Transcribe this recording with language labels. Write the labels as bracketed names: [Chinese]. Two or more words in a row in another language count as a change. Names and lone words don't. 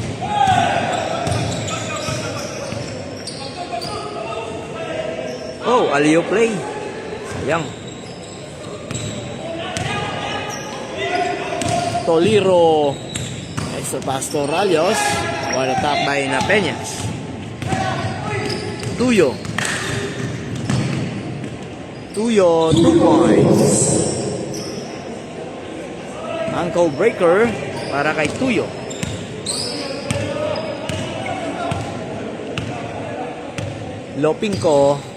[English] Oh, Alio play. [Filipino] Sayang. Tolero. [English] Extra pass to Ralios. What a tap by Na Peñas. Tuyo. Tuyo, 2 points. Ankle breaker [Filipino] para kay [English] Tuyo. Lopinco.